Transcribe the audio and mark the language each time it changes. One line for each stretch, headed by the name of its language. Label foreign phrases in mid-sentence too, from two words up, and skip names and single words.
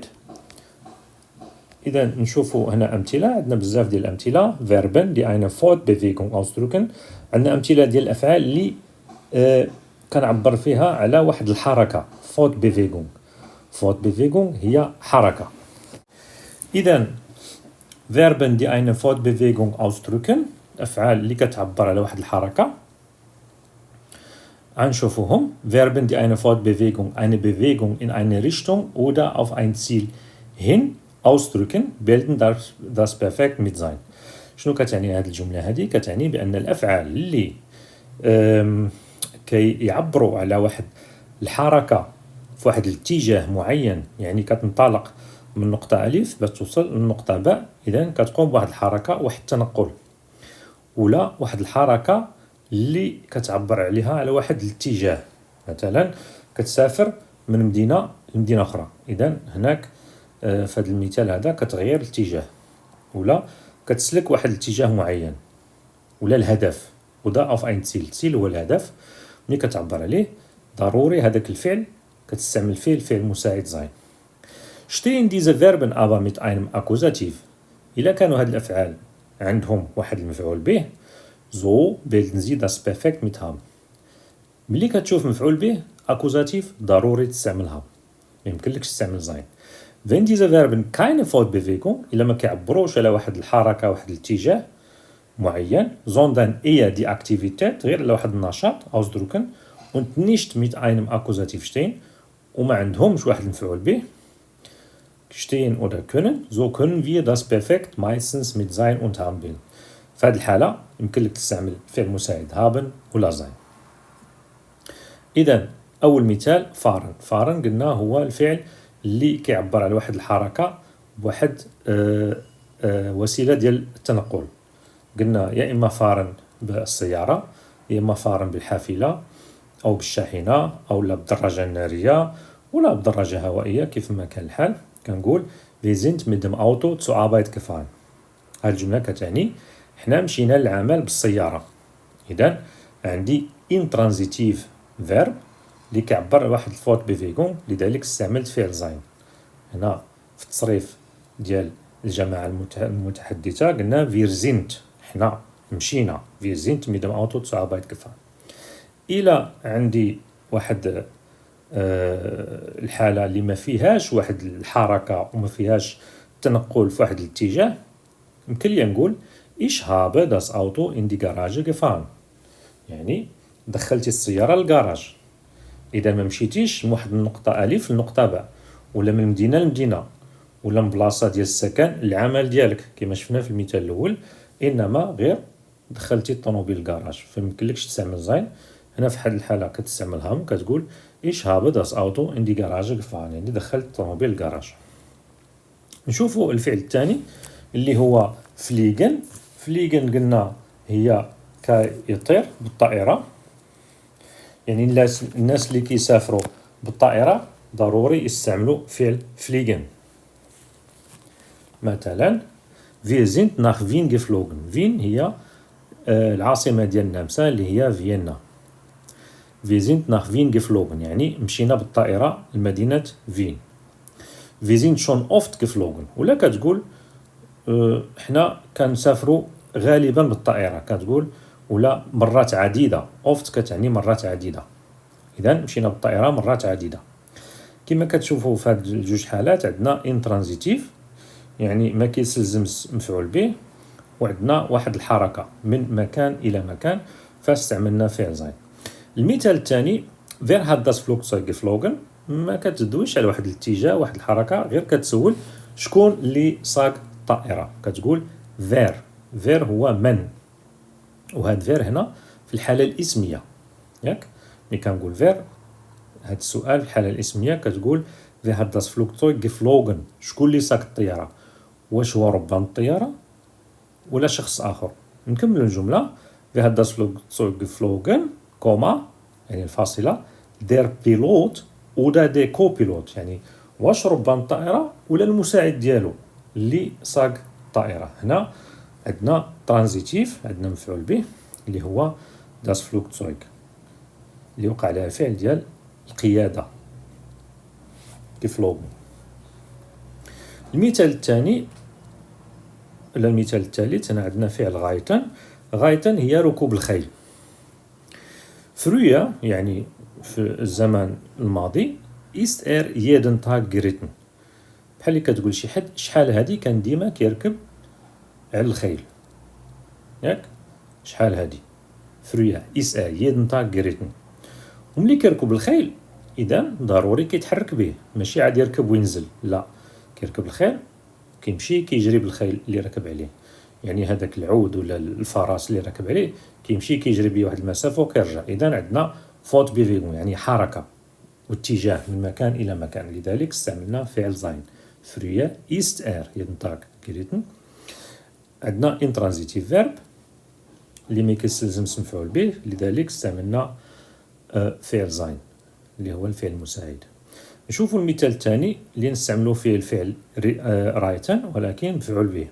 Arabic: اذا نشوفوا هنا امثله، عندنا بزاف ديال الامثله.
German: Verben die eine Fortbewegung ausdrücken,
Arabic: عندنا امثله ديال الافعال اللي كنعبر فيها على واحد الحركه. فوت بيفيغونغ هي حركه.
German: اذا Verben die eine Fortbewegung ausdrücken،
Arabic: أفعال اللي كتعبر على واحد الحركة. غنشوفوهم.
German: Verben die eine Fortbewegung, eine Bewegung in eine Richtung oder auf ein Ziel hin ausdrücken bilden das Perfekt mit sein.
Arabic: شنو كتعني هذه الجملة هذه؟ كتعني بأن الأفعال اللي كيعبروا على واحد الحركة في واحد الاتجاه معين، يعني كتنطلق من نقطة ألف باش توصل لنقطة باء، إذا كتقوم بواحد الحركة، واحد التنقل، ولا واحد الحركة اللي كتعبر عليها على واحد الاتجاه. مثلا كتسافر من مدينة لمدينة أخرى، إذا هناك في هذا المثال هذا كتغير الاتجاه، ولا كتسلك واحد الاتجاه معين، ولا الهدف.
German: oder auf ein Ziel
Arabic: هو الهدف. ملي كتعبر عليه ضروري هذاك الفعل كتستعمل فيه الفعل المساعد sein.
German: Stehen diese Verben aber mit einem Akkusativ،
Arabic: إلا كانوا هاد الأفعال عندهم واحد المفعول به،
German: so bilden sie das Perfekt mit haben.
Arabic: ملي كتشوف مفعول به أكوزاتيف ضروري تستعملها، ميمكنلكش تستعمل sein.
German: Wenn diese Verben keine Fortbewegung،
Arabic: إلا ما كيعبروش على واحد الحركة واحد الاتجاه معين،
German: sondern eher die Aktivität
Arabic: غير على واحد النشاط
German: ausdrücken und nicht mit einem Akkusativ stehen،
Arabic: وما عندهمش واحد المفعول به
German: stehen oder können، so können wir das Perfekt meistens mit sein und haben bilden.
Arabic: في هذه الحالة يمكن لك تستعمل فعل مساعد haben ولا sein. إذا أول مثال فارن قلنا هو الفعل اللي كيعبر على واحد الحركة بواحد وسيلة ديال التنقل. قلنا يا إما فارن بالسيارة، يا إما فارن بالحافلة أو بالشاحنة أو لا بالدراجة النارية ولا بالدراجة هوائية كيف ما كان الحال.
German: كنقول wir sind mit dem Auto zur Arbeit gefahren.
Arabic: هذه الجملة كتعني حنا مشينا للعمل بالسيارة. إذا عندي
English: intransitive verb
Arabic: اللي كيعبر على واحد الفورت بيفيغونغ، لذلك استعملت فعل زين. هنا في التصريف ديال الجماعة المتحدثة قلنا
German: wir sind،
Arabic: حنا مشينا
German: wir sind mit dem Auto zur Arbeit gefahren.
Arabic: إلى عندي واحد الحالة اللي ما فيهاش واحد الحركة وما فيهاش تنقل في واحد الاتجاه، يمكن لي نقول
German: Ich habe das Auto in die Garage gefahren.
Arabic: يعني دخلتي السيارة للكراج. إذا ما مشيتيش من واحد النقطة ألف لنقطة باء، ولا من مدينة لمدينة، ولا من بلاصة ديال السكن للعمل ديالك كما شفنا في المثال الأول، إنما غير دخلتي الطوموبيل للكراج، فميمكنلكش تستعمل زين. هنا في هاد الحالة كتستعمل هم، كتقول
German: Ich habe das Auto in die Garage gefahren،
Arabic: يعني دخلت الطوموبيل للكراج. نشوفوا الفعل الثاني اللي هو فليغن. فليغن قلنا هي كيطير بالطائرة، يعني الناس اللي كيسافروا بالطائرة ضروري يستعملوا فعل فليغن.
German: مثلا wir sind nach Wien geflogen.
Arabic: Wien هي العاصمة ديال النمسا اللي هي فيينا.
German: wir sind nach Wien geflogen
Arabic: يعني مشينا بالطائرة لمدينة فين.
German: wir sind schon oft geflogen،
Arabic: ولا كتقول حنا كنسافروا غالبا بالطائرة، كتقول ولا مرات عديدة. oft كتعني مرات عديدة، إذا مشينا بالطائرة مرات عديدة. كما كتشوفوا في هاد الجوج حالات عندنا intransitive يعني ما كيستلزمش مفعول به، وعندنا واحد الحركة من مكان إلى مكان، فاستعملنا فعل sein. المثال الثاني
German: wer hat das Flugzeug geflogen،
Arabic: ما كتدويش على واحد الاتجاه واحد الحركة، غير كتسول شكون اللي صاق الطائرة، كتقول wer. wer هو من، وهاد wer هنا في الحالة الاسمية، ياك ملي كنقول wer هاد السؤال في الحالة الاسمية كتقول
German: wer hat das Flugzeug geflogen،
Arabic: شكون اللي صاق الطيارة، واش هو ربان الطيارة ولا شخص آخر. نكمل الجملة
German: wer hat das Flugzeug geflogen
Arabic: كوما يعني الفاصلة
German: der Pilot oder der Co-Pilot،
Arabic: يعني واش ربان الطائرة ولا المساعد ديالو اللي صاق الطائرة. هنا عندنا ترانزيتيف، عندنا مفعول به اللي هو
German: das Flugzeug
Arabic: اللي وقع عليه فعل ديال القيادة geflogen. المثال الثاني ولا المثال الثالث هنا عندنا فعل غايتن. غايتن هي ركوب الخيل. früher يعني في الزمان الماضي
German: ist jeden Tag geritten،
Arabic: بحال اللي كتقول شي حد شحال هادي كان ديما كيركب على الخيل، ياك شحال هادي
German: früher ist jeden Tag geritten.
Arabic: وملي كيركب الخيل إذا ضروري كيتحرك به، ماشي عاد يركب وينزل، لا كيركب الخيل كيمشي كيجري بالخيل اللي ركب عليه، يعني هذاك العود ولا الفرس اللي ركب عليه كيمشي كيجري بيه واحد المسافة وكيرجع. إذا عندنا فوت بيفيغون يعني حركة واتجاه من مكان إلى مكان، لذلك استعملنا فعل sein.
German: früher ist jeden Tag geritten.
Arabic: عندنا
English: intransitive verb
Arabic: اللي ما كيستلزمش مفعول به، لذلك استعملنا فعل sein اللي هو الفعل المساعد. نشوفوا المثال الثاني اللي نستعملوا فيه الفعل رايتن ولكن مفعول به.